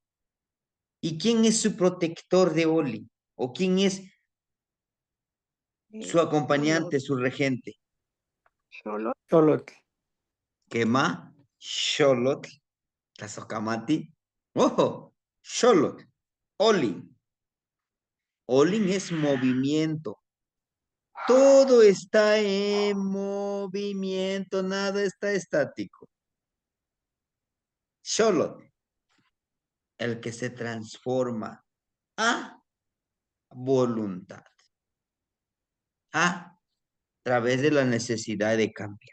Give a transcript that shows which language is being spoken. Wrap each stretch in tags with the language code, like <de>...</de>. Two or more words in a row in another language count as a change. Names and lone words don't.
<es>¿Y quién es su protector de Olin? ¿O quién es su acompañante, su regente? Xolotl. Xolotl. ¿Qué más? Xolotl, Tlazocamati. ¡Ojo! Xolotl, Olin. Olin es movimiento. Todo está en movimiento, nada está estático. Xolotl, el que se transforma a voluntad, a través de la necesidad de cambiar.</es>